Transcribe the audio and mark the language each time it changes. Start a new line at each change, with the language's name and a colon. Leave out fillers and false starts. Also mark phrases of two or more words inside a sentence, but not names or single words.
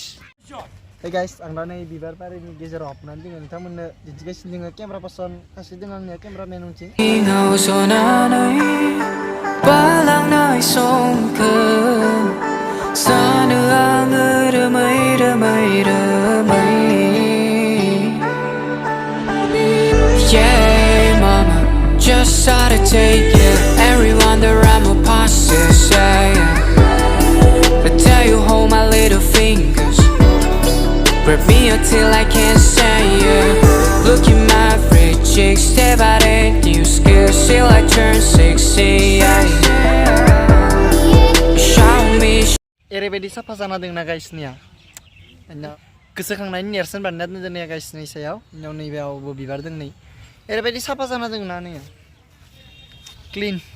English: hey guys,
Bodo: आं दा नै बिबार बारिनि गेजेराव हाबनानै दोङो, नोंथांमोननो दिन्थिगासिनो दोङो।
English: camera person
Bodo: सासे दङ आंनिया, केमेरामेन उनथिं। सानो आङो रोमै रोमै रोमै।
English: Yeah, mama, just how to take it. Everyone around my past is saying, I tell you hold my little fingers, grab me until I can't say it. Look at my pretty cheeks, step out and new skills till I turn 60. Show me.
Bodo: ओरैबायदि साफा जाना दंना गाइसनिया, गोसोखांनायनि नेरसोन बानायना दोनदों नैया गाइसनि सायाव। इनाव नैबेयावबो बिबार दं नै, ओरैबायदि साफा जाना दंना नैया क्लिन।